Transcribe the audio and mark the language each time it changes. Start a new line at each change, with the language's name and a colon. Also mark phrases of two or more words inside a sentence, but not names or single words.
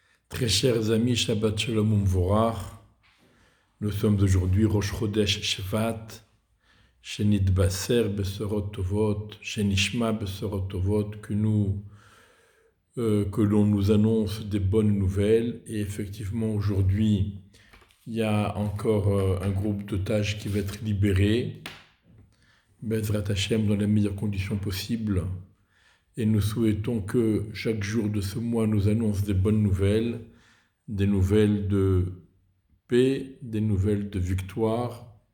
French: Très chers amis,
Hebrew: שבת שלום ומבורך,
French: nous sommes aujourd'hui
Hebrew: ראש חודש שבט, שנתבשר בשורות טובות, שנשמע בשורות טובות,
French: que l'on nous annonce des bonnes nouvelles. Et effectivement, aujourd'hui, il y a encore un groupe d'otages qui va être libéré,
Hebrew: בעזרת השם,
French: dans les meilleures conditions possibles. Et nous souhaitons que chaque jour de ce mois nous annonce des bonnes nouvelles, des nouvelles de paix, des nouvelles de victoire,